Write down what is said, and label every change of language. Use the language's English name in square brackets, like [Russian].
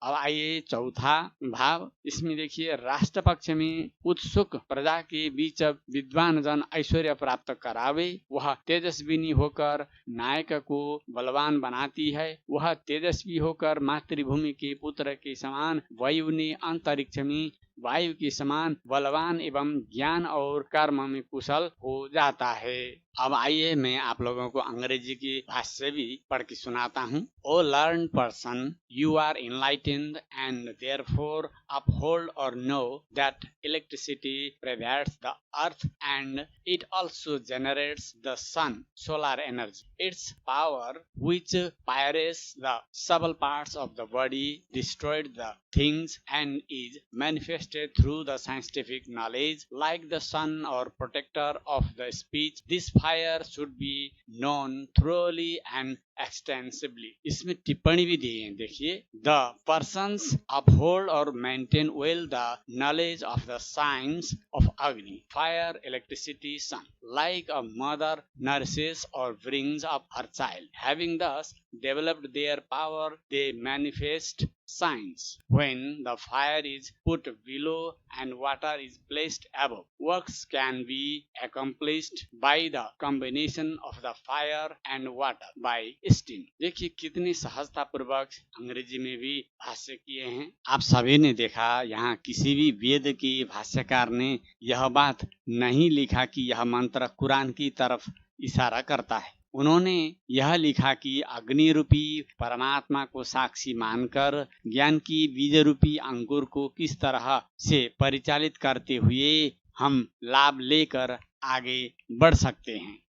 [Hindi] अब आइए चौथा भाव, इसमें देखिए राष्ट्र पक्ष में उत्सुक प्रजा के बीच विद्वान जन ऐश्वर्य प्राप्त करावे, वह तेजस्विनी होकर नायक को बलवान बनाती है। वह तेजस्वी होकर मातृभूमि के पुत्र के समान वायु ने अंतरिक्ष में वायु के समान बलवान एवं ज्ञान और कर्म में कुशल हो जाता है। अब आइए मैं आप लोगों को अंग्रेजी की भाष्य भी पढ़ के सुनाता हूँ। [English] O learn person, you are enlightened and therefore uphold or know that electricity pervades the earth and it also generates the sun, solar energy. Its power, which pyres the subtle parts of the body, destroyed the things and is manifested through the scientific knowledge like the sun or protector of the speech. This fire should be known thoroughly and extensively. [Hindi] इसमें टिप्पणी भी दी है, देखिए। [English] The persons uphold or maintain well the knowledge of the science of Agni, fire, electricity, sun, like a mother nourishes or brings up her child. Having thus developed their power, they manifest signs. When the fire is put below and water is placed above, works can be accomplished by the combination of the fire and water by steam. [Hindi] देखिए कितनी सहजता पूर्वक अंग्रेजी में भी भाष्य किए हैं। आप सभी ने देखा यहाँ किसी भी वेद के भाष्यकार ने यह बात नहीं लिखा कि यह मंत्र कुरान की तरफ इशारा करता है। उन्होंने यह लिखा कि अग्नि रूपी परमात्मा को साक्षी मानकर ज्ञान की बीज रूपी अंकुर को किस तरह से परिचालित करते हुए हम लाभ लेकर आगे बढ़ सकते हैं।